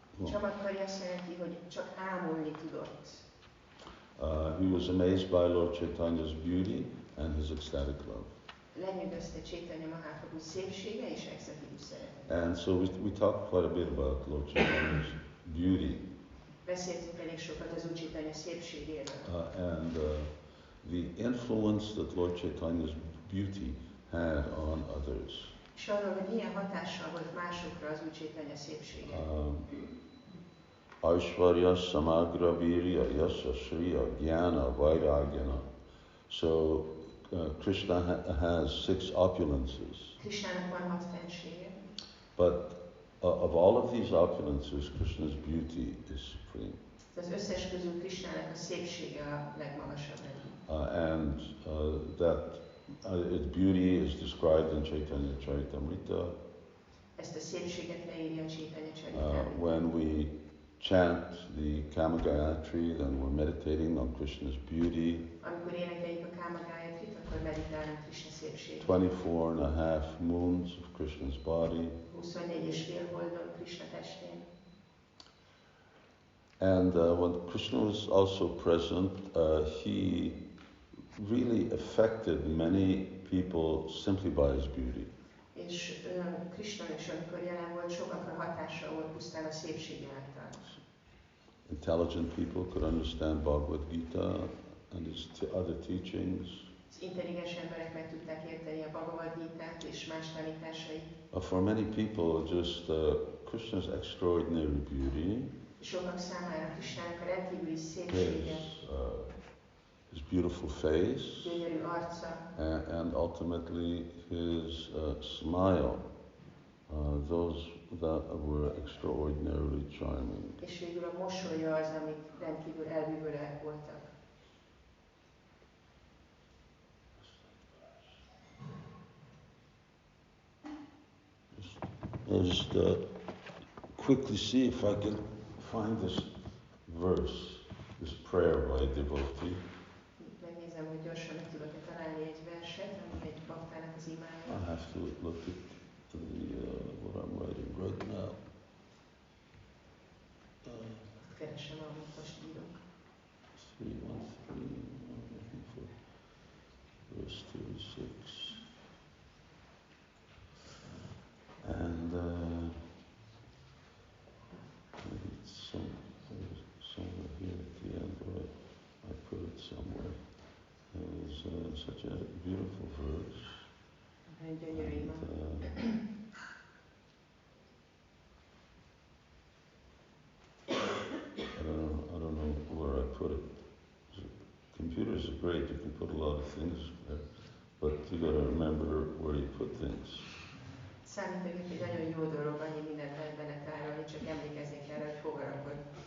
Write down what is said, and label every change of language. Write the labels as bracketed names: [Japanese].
[Hungarian] Csamatkari azt jelenti, hogy csak ámulni tudott. [English] He was amazed by Lord Caitanya's beauty and his ecstatic love. [Hungarian] Lenyűgözte Caitanya Mahaprabhu szépsége és extatikus szeretete. [English] And so we talked quite a bit about Lord Caitanya's beauty. [Hungarian] Beszéltünk elég sokat az Úr Caitanya szépségéről. [English] And the influence that Lord Caitanya's beauty had on others. [Hungarian] És arról, hogy milyen hatással volt másokra az Úr Caitanya szépsége. [Sanskrit] Aishvarya Samagra Virya Yasha Shriya Jnana Vairagyana. So [English] Krishna has 6 opulences. [Hungarian] Krishnának van 6 fensége. [English] But of all of these opulences, Krishna's beauty is supreme. [Hungarian] Az összes közül Krishnának a szépsége a legmagasabb rendű. [English] And that its beauty is described in Caitanya Charitamrita. [Hungarian] Ezt a szépséget leírja a Caitanya Charitamrita. [English] When we chant the Kama Gayatri, then we're meditating on Krishna's beauty. [Hungarian] Amikor énekeljük a Kama Gayatrit, akkor meditálunk Krishna szépségét. [English] 24.5 moons of Krishna's body. [Hungarian] 24,5 holdon Krishna testén. [English] And when Krishna was also present, he really affected many people simply by his beauty. [Hungarian] És Krishna is, amikor jelen volt, sokakra hatással volt pusztán a szépsége által. [English] Intelligent people could understand Bhagavad Gita and its other teachings. [Hungarian] Az intelligens emberek meg tudták érteni a Bhagavad Gitát és más tanításait. [English] For many people, just Krishna's extraordinary beauty, [Hungarian] Sokak számára Krishnának a rendkívüli szépsége, [English] his beautiful face, [Hungarian] gyönyörű arca, [English] and ultimately his smile, those that were extraordinarily charming. [Hungarian] És végül a mosolya az, amik rendkívül elbűvölőek voltak. [English] I'll just quickly see if I can find this verse, this prayer by a devotee. [Hungarian] Megnézem, hogy gyorsan meg tudok-e találni egy verset, ami egy baktának az imája. [English] I have to look at what I'm writing right now. [Hungarian] Keresem, amit most írok. [English] 3:1:3, I'm looking for verse 36. And maybe it's somewhere here at the end, or I put it somewhere. It's such a beautiful verse. [Hungarian] Egy gyönyörű ima. [English] I don't know where I put it. Computers are great, you can put a lot of things there, but you got to remember where you put things. [Hungarian] Számítógép egy nagyon jó dolog, annyi mindent lehet benne tárolni, csak emlékezni kell, hogy hova rakod.